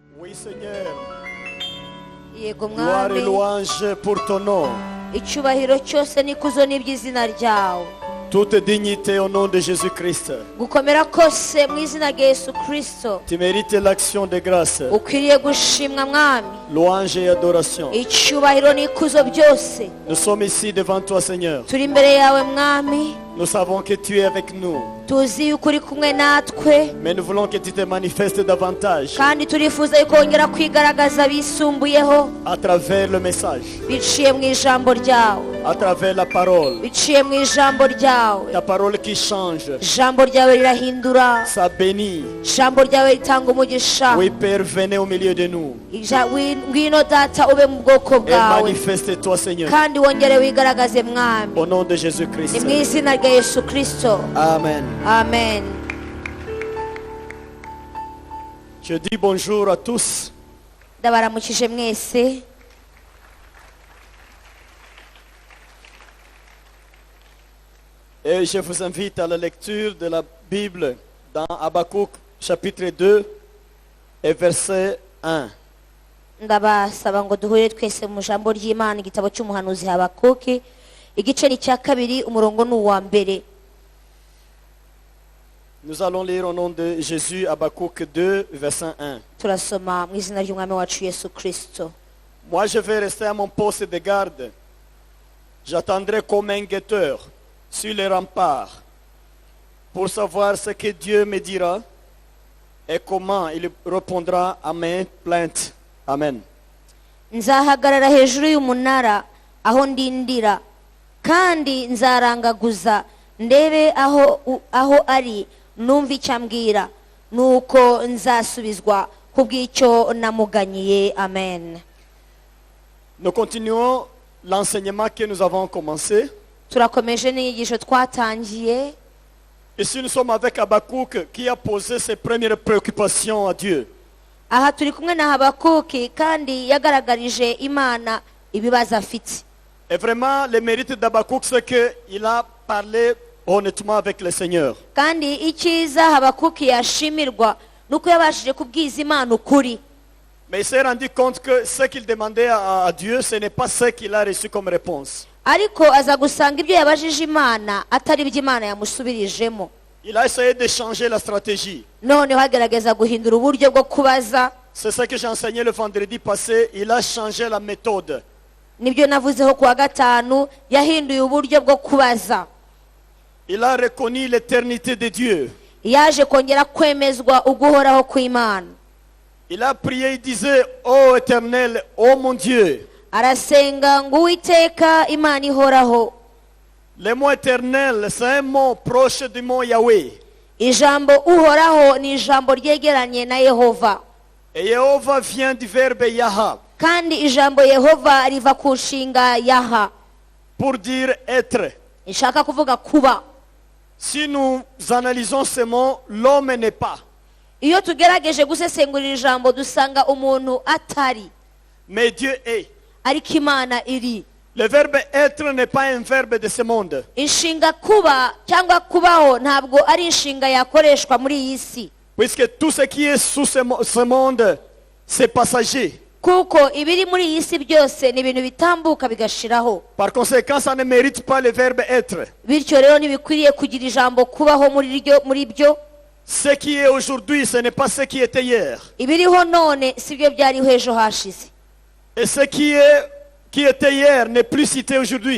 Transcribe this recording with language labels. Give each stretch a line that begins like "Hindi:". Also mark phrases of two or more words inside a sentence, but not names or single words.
French: Oui, Seigneur.
Kinyarwanda: yego
French: Gloire et
Kinyarwanda: mwami
French: louange pour ton nom.
Kinyarwanda: icyubahiro cyose n'ikuzo n'iby'izina ryawe
French: Toute dignité au nom de Jésus-Christ.
Kinyarwanda: gukomera kose mu izina rya Yesu Kristo
French: Tu mérites l'action de grâce,
Kinyarwanda: ukwiriye gushimwa mwami
French: louange et adoration.
Kinyarwanda: icyubahiro n'ikuzo byose
French: Nous sommes ici devant toi, Seigneur.
Kinyarwanda: turi imbere yawe mwami
French: Nous savons que tu es avec nous,
Kinyarwanda: tuzi yuko uri kumwe natwe
French: mais nous voulons que tu te manifestes davantage
Kinyarwanda: kandi turifuza yuko wongera kwigaragaza bisumbuyeho
French: à travers le message,
Kinyarwanda: biciye mu ijambo ryawe
French: à travers la parole.
Kinyarwanda: biciye mu ijambo ryawe
French: Ta parole qui change,
Kinyarwanda: ijambo ryawe rirahindura
French: ça bénit.
Kinyarwanda: ijambo ryawe ritanga umugisha
French: Oui, Père, venez au milieu de nous
Kinyarwanda: ngwino data ube mu bwoko
French: et
Kinyarwanda: bwawe
French: manifeste-toi, Seigneur,
Kinyarwanda: kandi wongere wigaragaze mwami
French: au nom de
Kinyarwanda: ni
French: Jésus-Christ.
Kinyarwanda: mu izina rya Yesu Kristo
French: Amen.
Kinyarwanda: amen.
French: Je dis bonjour à tous.
Kinyarwanda: ndabaramukije mwese
French: Et je vous invite à la lecture de la Bible dans Habakkuk chapitre 2 et verset 1.
Kinyarwanda: ndabasaba ngo duhure twese mu jambo ry'Imana igitabo cy'umuhanuzi Habakuki igice ni cya kabiri umurongo ni uwa mbere.
French: Nous allons lire au nom de Jésus Habakkuk 2 verset 1.
Kinyarwanda: turasoma mu izina ry'umwami wacu Yesu Kristo.
French: Moi je vais rester à mon poste de garde. J'attendrai comme un guetteur sur les remparts pour savoir ce que Dieu me dira et comment il répondra à mes plaintes. Amen.
Kinyarwanda: nzahagarara hejuru y'umunara aho ndindira kandi nzarangaguza ndebe aho ari numva icyo ambwira nuko nzasubizwa kubw'icyo namuganyiye. Amen.
French: Nous continuons l'enseignement que nous avons commencé.
Kinyarwanda: turakomeje n'inyigisho twatangiye.
French: Ici nous sommes avec Habakkuk qui a posé ses premières préoccupations à Dieu.
Kinyarwanda: aha turi kumwe na Habakuki kandi yagaragarije Imana ibibazo afite.
French: Et vraiment le mérite d'Habakkuk c'est qu'il a parlé honnêtement avec le Seigneur.
Kinyarwanda: kandi icyiza Habakuki yashimirwa nuko yabashije kubwiza Imana ukuri.
French: Mais il s'est rendu compte que ce qu'il demandait à Dieu, ce n'est pas ce qu'il a reçu comme réponse.
Kinyarwanda: ariko aza gusanga ibyo yabajije Imana atari ibyo Imana yamusubirijemo.
French: Il a essayé de changer la stratégie.
Kinyarwanda: noneho agerageza guhindura uburyo bwo kubaza.
French: C'est ce que j'ai enseigné le vendredi passé. Il a changé la méthode.
Kinyarwanda: nibyo navuzeho kuwa gatanu yahinduye uburyo bwo kubaza.
French: Il a reconnu l'éternité de Dieu.
Kinyarwanda: yaje kongera kwemezwa uguhoraho kw'Imana.
French: Il a prié, il disait, ô Éternel, ô mon Dieu.
Kinyarwanda: arasenga ngo Uwiteka Imana ihoraho.
French: Le mot éternel, c'est un mot proche du mot Yahweh.
Kinyarwanda: ijambo uhoraho ni ijambo ryegeranye na Yehova.
French: Et Yehova vient du verbe Yaha,
Kinyarwanda: kandi ijambo Yehova riva ku nshinga yaha
French: pour dire être.
Kinyarwanda: ishaka kuvuga kuba.
French: Si nous analysons ce mot, l'homme n'est pas.
Kinyarwanda: iyo tugerageje gusesengurira ijambo dusanga umuntu atari,
French: Mais Dieu est.
Kinyarwanda: ariko Imana iri.
French: Le verbe être n'est pas un verbe de ce monde.
Kinyarwanda: inshinga kuba cyangwa kubaho ntabwo ari inshinga yakoreshwa muri iyi si,
French: Puisque tout ce qui est sous ce monde, c'est passager.
Kinyarwanda: kuko ibiri muri iyi si byose ni ibintu bitambuka bigashiraho.
French: Par conséquent, ça ne mérite pas le verbe être.
Kinyarwanda: bityo rero ntibikwiriye kugira ijambo kubaho muri byo.
French: Ce qui est aujourd'hui, ce n'est pas ce qui était hier.
Kinyarwanda: ibiriho none si byo byariho ejo hashize,
French: Et ce qui était hier n'est plus cité aujourd'hui.